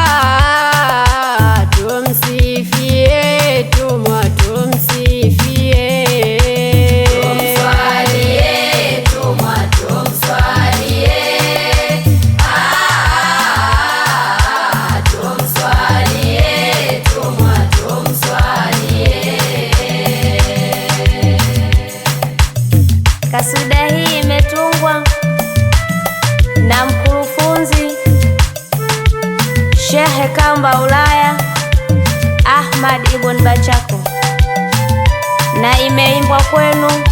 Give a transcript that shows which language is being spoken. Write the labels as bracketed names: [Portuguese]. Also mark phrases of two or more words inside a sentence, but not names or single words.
[Swahili] Ah, tumsifie, tumwa, tumsifie. Tumswalie, tumwa, tumswalie. Ah, tumswalie, tumwa, tumswalie. Kaswida hii imetungwa na mkurufunzi Shehe Kamba Ulaya Ahmad Ibn Bachako, na imeimbwa kwenu